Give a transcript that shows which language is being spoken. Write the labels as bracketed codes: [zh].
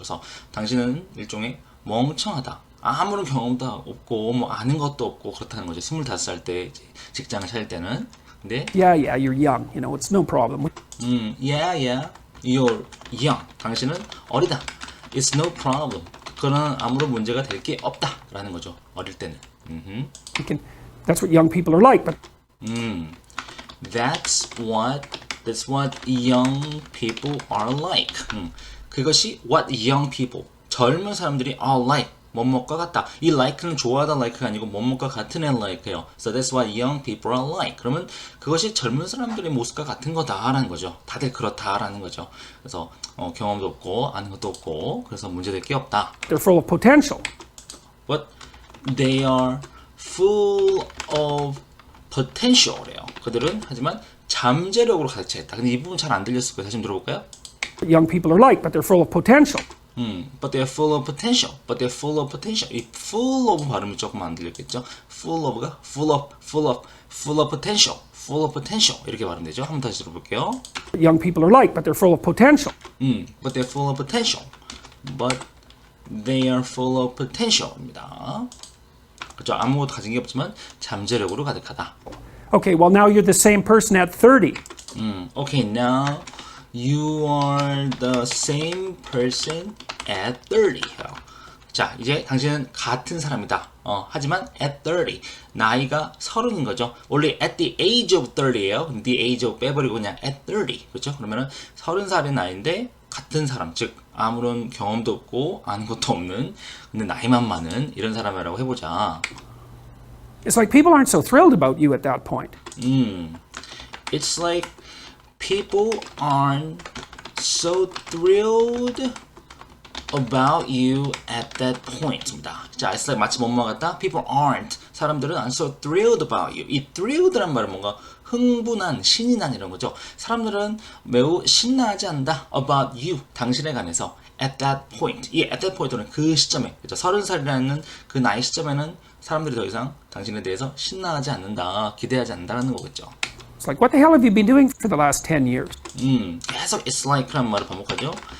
[ko] 그래서 당신은 일종의 멍청하다. 아무런 경험도 없고 뭐 아는 것도 없고 그렇다는 거죠. 25살 때 직장을 차릴 때는. 근데 [en] Yeah, you're young. You know, it's no problem. yeah, you're young. [ko] 당신은 어리다. [en] It's no problem. [ko] 그거는 아무런 문제가 될 게 없다라는 거죠. 어릴 때는. [en] That's what young people are like. But That's what young people are like. [ko] 그것이 [en] what young people, [ko] 젊은 사람들이 [en] are like, [ko] 뭐뭐과 같다. 이 like는 좋아하다 like가 아니고 뭐뭐과 같은 애 like예요. [en] So that's what young people are like. [ko] 그러면 그것이 젊은 사람들의 모습과 같은 거다라는 거죠. 다들 그렇다라는 거죠. 그래서 경험도 없고 아는 것도 없고 그래서 문제될 게 없다. [en] they're full of potential. But they are full of potential래요. [ko] 그들은 하지만 잠재력으로 가득 차 있다. 근데 이 부분 잘 안 들렸을 거예요. 다시 좀 들어볼까요? [en] Young people are like, but they're full of potential. But they're full of potential. But they're full of potential. [ko] 이 full of 발음이 조금 안 들렸겠죠? [en] full of가 full of potential. full of potential. [ko] 이렇게 발음되죠? 한번 다시 들어볼게요. [en] Young people are like, but they're full of potential. But they're full of potential. But they are full of potential입니다. [ko] 그렇죠? 아무것도 가진 게 없지만 잠재력으로 가득하다. [en] Okay, well, now you're the same person at 30. Okay, now you are the same person at 30. [ko] 자, 이제 당신은 같은 사람이다. 하지만 [en] at 30. [ko] 나이가 30인 거죠. 원래 [en] at the age of 30예요. [ko] 근데 [en] the age of [ko] 빼버리고 그냥 [en] at 30. [ko] 그렇죠? 그러면은 30살의 나이인데 같은 사람, 즉 아무런 경험도 없고 아는 것도 없는 근데 나이만 많은 이런 사람이라고 해보자. [en] It's like people aren't so thrilled about you at that point. It's like people aren't so thrilled about you at that point입니다. [ko] 자, [en] it's like [ko] 마치 뭐뭐 같다. [en] People aren't. [ko] 사람들은 [en] aren't so thrilled about you. [ko] 이 thrilled란 말은 뭔가 흥분한, 신이 난 이런 거죠. 사람들은 매우 신나하지 않다. [en] About you. [ko] 당신에 관해서. [en] At that point. [ko] 이 [en] at that point [ko] 는 그 시점에, 그렇죠? 30살이라는 그 나이 시점에는 사람들이 더 이상 당신에 대해서 신나하지 않는다, 기대하지 않는다라는 거겠죠. [en] It's like, what the hell have you been doing for the last 10 years? [ko] 계속 it's like라는 말을 반복하죠.